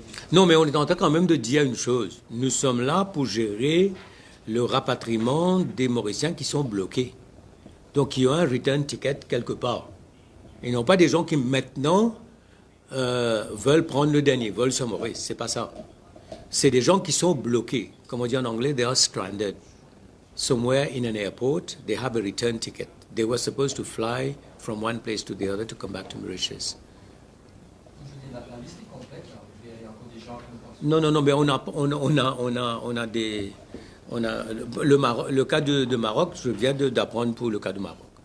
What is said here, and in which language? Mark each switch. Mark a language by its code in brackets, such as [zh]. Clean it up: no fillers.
[fr] Non, mais on est en train quand même de dire une chose. Nous sommes là pour gérer le rapatriement des Mauriciens qui sont bloqués. Donc, qui ont un [en] return ticket [fr] quelque part. Ils n'ont pas des gens qui maintenant veulent prendre le dernier vol sur Maurice. C'est pas ça. C'est des gens qui sont bloqués. Comme on dit en anglais, [en] they are stranded. Somewhere in an airport, they have a return ticket. They were supposed to fly from one place to the other to come back to Mauritius. [fr] La liste est complète, là. Il y a encore des gens qui Non, mais on a des... le cas de Maroc, je viens d'apprendre pour le cas de Maroc.